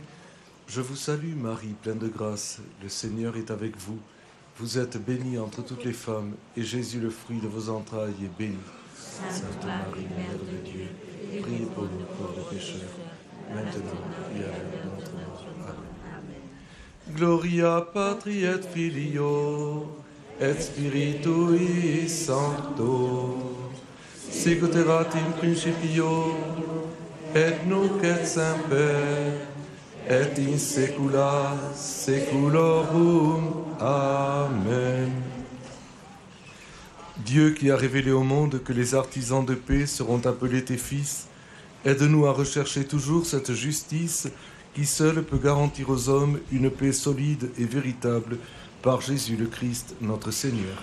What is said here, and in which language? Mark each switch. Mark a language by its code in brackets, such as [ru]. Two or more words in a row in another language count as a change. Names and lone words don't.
[fr] Je vous salue, Marie, pleine de grâce. Le Seigneur est avec vous. Vous êtes bénie entre toutes les femmes, et Jésus, le fruit de vos entrailles, est béni. Sainte Marie, Mère de Dieu, Priez pour nous pauvres pécheurs, maintenant et à l'heure de notre mort. Amen. [la] Gloria Patri et Filio, et Spiritui Sancto, sicut erat in principio, et nunc et semper, et in saecula saeculorum. Amen. [fr] Dieu qui a révélé au monde que les artisans de paix seront appelés tes fils, aide-nous à rechercher toujours cette justice qui seule peut garantir aux hommes une paix solide et véritable par Jésus le Christ, notre Seigneur.